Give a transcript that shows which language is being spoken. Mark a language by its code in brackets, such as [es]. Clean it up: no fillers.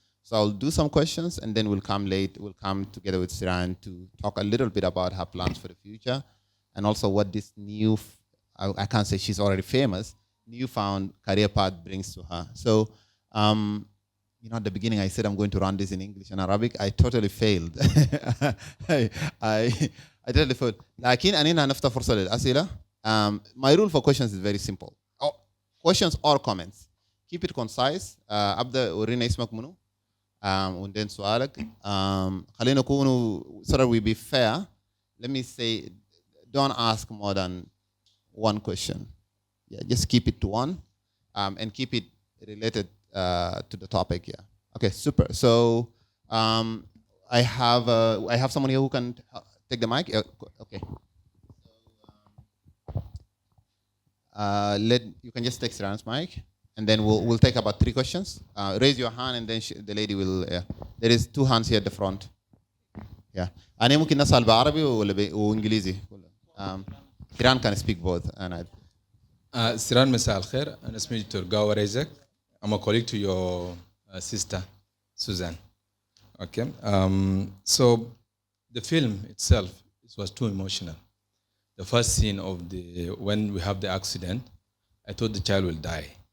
[en] So I'll do some questions, and then we'll come together with Siran to talk a little bit about her plans for the future, and also what this new, I can't say she's already famous, newfound career path brings to her. So, at the beginning I said I'm going to run this in English and Arabic. I totally failed. I totally failed. [ar] لكن أنا نفتح فرصة للأسئلة. [en] My rule for questions is very simple. Questions or comments. Keep it concise. [ar] أبدأ ورينا اسمك منو. وندين سؤالك. خلينا نكونوا [en] so that we be fair. Let me say, don't ask more than one question. Yeah, just keep it to one, and keep it related to the topic. Yeah. Okay. Super. So I have someone here who can take the mic. Okay. You can just take Siran's mic, and then we'll take about 3 questions. Raise your hand, and then the lady will. There is 2 hands here at the front. Yeah. [ar] أنا ممكن نسأل بعربي ولا إنجليزي. [en] Siran can speak both. [ar] Siran, مساء الخير. أنا اسمي [en] Turgawa Rezek. I'm a colleague to your sister, Susan. Okay. So the film itself, it was too emotional. The first scene of when we have the accident, I thought the child will die.